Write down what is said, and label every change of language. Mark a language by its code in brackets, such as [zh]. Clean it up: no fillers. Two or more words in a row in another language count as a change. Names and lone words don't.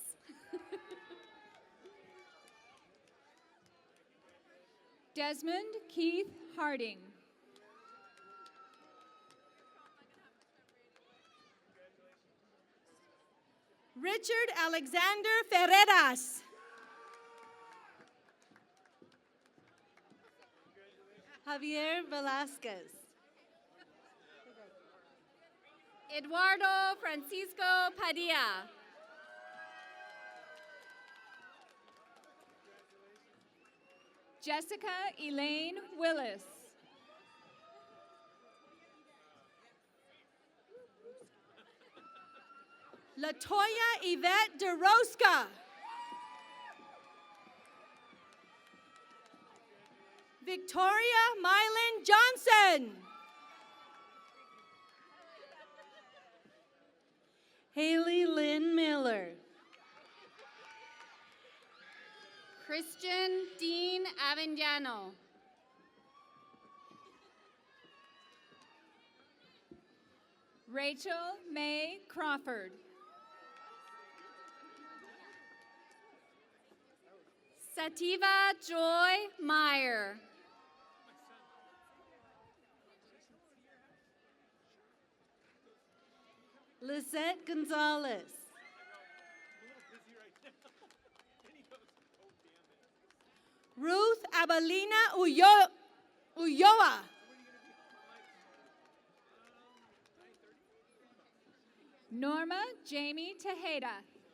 [en] Desmond Keith Harding. Richard Alexander Ferreras. Javier Velasquez. Eduardo Francisco Padilla. Jessica Elaine Willis. Latoya Yvette DeRosca. Victoria Mylan Johnson. Haley Lynn Miller. Christian Dean Avendano. Rachel May Crawford. Sativa Joy Meyer. Lizette Gonzalez. Ruth Abelina Ulloa. Norma Jamie Tejeda.